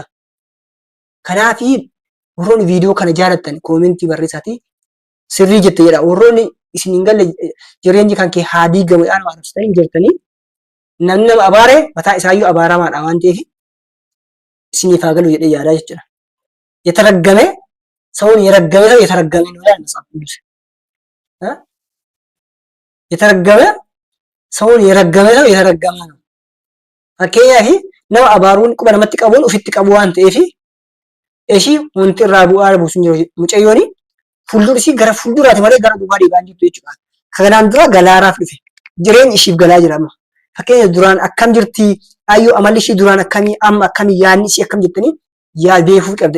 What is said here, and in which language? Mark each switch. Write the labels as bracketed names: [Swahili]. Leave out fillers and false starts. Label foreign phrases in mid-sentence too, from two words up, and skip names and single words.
[Oromo] Kanaaf warroonni viidiyoo kana jaallattan koomentii barreessaatii sirrii jette jedha. Warroonni isin hin galle jireenyi kan kee haa diigamu jedhaan arrabsitanii jirtanii namni nama abaare mataa isaayyuu abaaramaadha waan ta'eef isiniif haa galu jedhee yaada jechuudha. [Amharic] የተረገመ ሰውን የረገመ ሰው የተረገመ ነው ይላል መጽሐፍ ቅዱስ። የተረገመ ሰውን የረገመ ሰው የተረገመ ነው። [Oromo] fakkeenyaaf nama abaaruun quba namatti qabuun ofitti qabu waan ta'eef ishii wanti irraa bu'aa buusu hin jiru. Mucayyoon fuuldura ishii gara fuulduraati malee gara duubaa deebi'aa jirtu jechuudha. Kanaan dura galaaraaf dhufe jireenyi ishiif galaa jira amma. Fakkeenyaaf duraan akkam jirti ayyoo amalli ishii duraan akkamii amma akkamii yaadni ishii akkam jettanii yaa beekuu qabda.